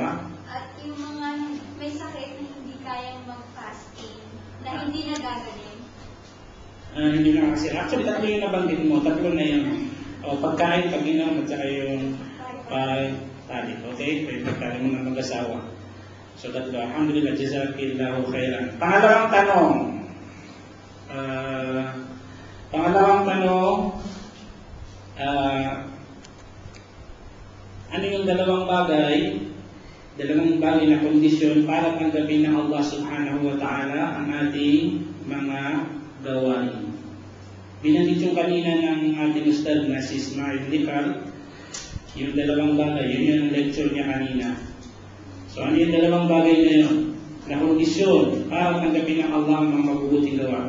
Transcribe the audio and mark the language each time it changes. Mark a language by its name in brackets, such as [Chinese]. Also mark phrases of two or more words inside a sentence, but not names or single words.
[Filipino] At yung mga may sakit na hindi kayang mag-fasting, na hindi nagagaling. Hindi na kasi. Actually, tatlo yung nabanggit mo. Tatlo na yun. Pagkain, pag-inom, at saka yung pag-tali. Okay? Yung pagkain mo ng mag-asawa. So, tatlo. Alhamdulillah, [Arabic] جزاك الله خيرا. [Filipino] Pangalawang tanong. Ano yung dalawang bagay na kondisyon para tanggapin ng Allah [Arabic] سبحانه وتعالى [Filipino] ang ating mga gawain? Binanggit yung kanina ng ating ustad na si Ismail Nicar, yung dalawang bagay, yun yung lecture niya kanina. So ano yung dalawang bagay na yun? Na kondisyon para tanggapin ng Allah ang mga mabubuting gawa.